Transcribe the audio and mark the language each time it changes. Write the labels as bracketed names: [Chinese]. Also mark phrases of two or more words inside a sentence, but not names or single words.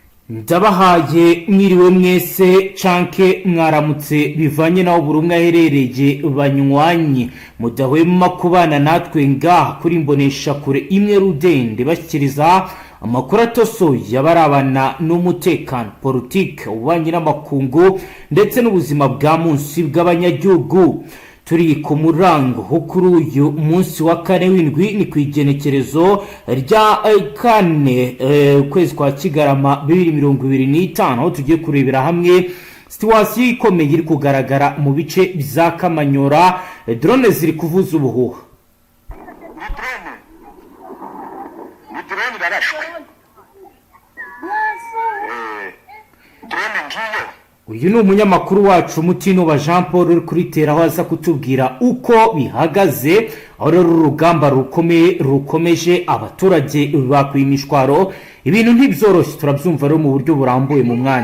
[Rundi] Ndabahaye mwiriwe mwese canke mwaramutse bivanye naho buri umwe aherereye banywanyi mudahwema kubana natwe ngaha kuri mbonesha kure imwe rudende bashyikiriza amakuru atosoye abarabana n'umutekano politique ubanye n'amakungu ndetse n'ubuzima bwa munsi bw'abanyagihugu. Turi ku murango ho kuri uyu munsi wa kane w'indwi ni kwigenekerezo rya Kane ukwezi kwa Kigarama 2025 aho tugiye kurebera hamwe situation ikomeye iri kugaragara mu bice bya Kamanyora. Drone ziri kuvuza ubuhuha. Ni drone barashwe. Drone ngiyo. Uyu ni umunyamakuru wacu Mutino Jean Paul uri kuritera aho aza kutubwira uko bihagaze aho rero urugamba rukomeje abaturage bakwimishwaro ibintu ntibyoroshye turabyumva rero mu buryo burambuye mu mwanya.